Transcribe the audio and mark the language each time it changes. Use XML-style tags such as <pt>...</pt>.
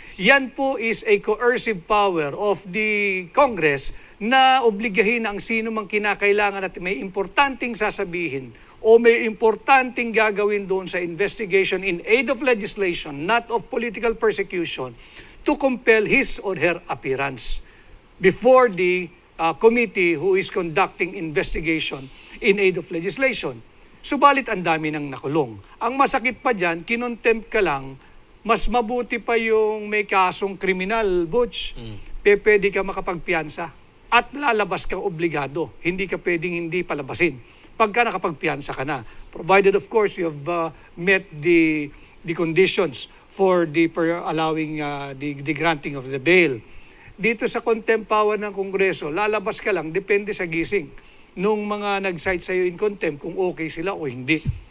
<en>Yan po is a coercive power of the Congress</en> <tl>na obligahin ang sino mang kinakailangan at may importanteng sasabihin o may importanteng gagawin doon sa</tl> <en>investigation in aid of legislation, not of political persecution, to compel his or her appearance before the committee who is conducting investigation in aid of legislation.</en> <tl>Subalit ang dami nang nakulong. Ang masakit pa dyan, kinontempt ka lang, mas mabuti pa yung may kasong kriminal, Butch. Pwede ka makapagpiyansa at lalabas ka obligado. Hindi ka pwedeng hindi palabasin. Pagka nakapagpiyansa ka na.</tl> <en>Provided, of course, you have met the conditions for allowing the granting of the bail.</en> <tl>Dito sa contempt power ng Kongreso, lalabas ka lang, depende sa gising nung mga nag-cite sa'yo in contempt kung okay sila o hindi.</tl>